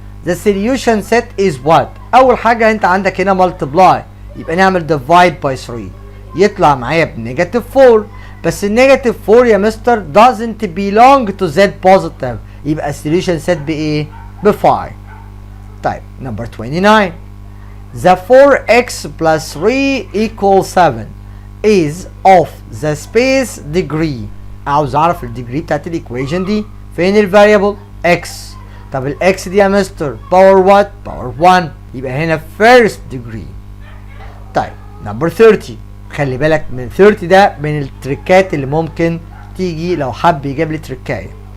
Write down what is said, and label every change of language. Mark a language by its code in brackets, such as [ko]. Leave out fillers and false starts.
[en] the solution set is what؟ [ar] اول حاجه انت عندك هنا multiply، يبقى نعمل divide by 3 يطلع معايا بنيجاتيف 4، بس النيجاتيف 4 يا مستر [en] doesn't belong to z positive، [ar] يبقى السوليوشن سيت بايه؟ ب 5. [en] طيب number 29 the 4x plus 3 equals 7 is of the space degree. [ar] عاوز اعرف الديجري بتاعت الايكويشن دي. فين الفاريبل؟ x. طب الاكس دي يا مستر باور وات؟ باور 1، يبقى هنا first degree. طيب نمبر 30 خلي بالك من 30 ده من التريكات اللي ممكن تيجي لو حب يجيب لي تريكايه.